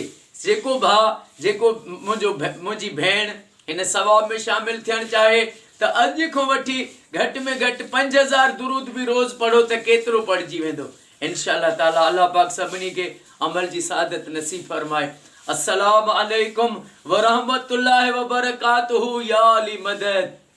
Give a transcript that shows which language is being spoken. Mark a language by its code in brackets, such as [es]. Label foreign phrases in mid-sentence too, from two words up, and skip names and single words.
[sd] जेको भाउ जेको मुंहिंजी भेण इन सवाब में शामिल थियणु चाहे त अॼु खां वठी घटि में घटि 5000 दुरूद बि रोज़ पढ़ो त केतिरो पढ़िजी वेंदो [ar] إن شاء الله تعالى. [sd] अल्लाह पाक सभिनी खे अमल जी सादत नसीब फरमाए। [ar] السلام عليكم ورحمة الله وبركاته يا علي مدد.